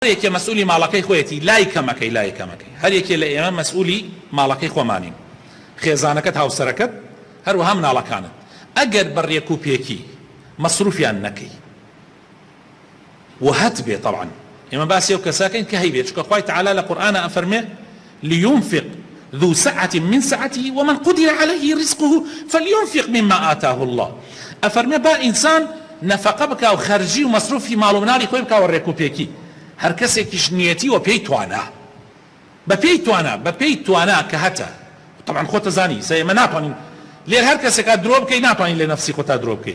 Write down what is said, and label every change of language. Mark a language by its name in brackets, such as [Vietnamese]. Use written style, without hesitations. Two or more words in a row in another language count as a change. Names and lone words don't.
[Central Kurdish] هەرێکێ مەسئولی ماڵەکەی خۆیەتی لای کەمەکەی هەر یەکێ لە ئێمە مەسئولی ماڵەکەی خۆمانین، خێزانەکەت هاوسەرەکەت هەروەها مناڵەکانت. ئەگەر بەڕێک و پێکی مەسروفیان نەکەی وهەت بێ، طبعا ئێمە باسی ئەو کەساکەین کە هەیبێت، چونکە خوای تەعالا لە قورئانە ئەفەرمێ [Arabic] لينفق ذو سعة من سعته ومن قدر عليه رزقه فلينفق مما آتاه الله. [Central Kurdish] ئەفەرمێ با ئینسان نەفەقە بکا و خەرجی و مەسروفی ماڵ و مناڵی خۆی بکا و ڕێک و پێکی. هەر کەسێکیش نیەتی و پێی توانا بە پێی توانا کە هەتە، طبعا خۆتە زانی سەیمە ناتوانین لێر هەر کەسێکا درۆ بکەی، ناتوانین لێ نەفسی خۆتا درۆ بکەی.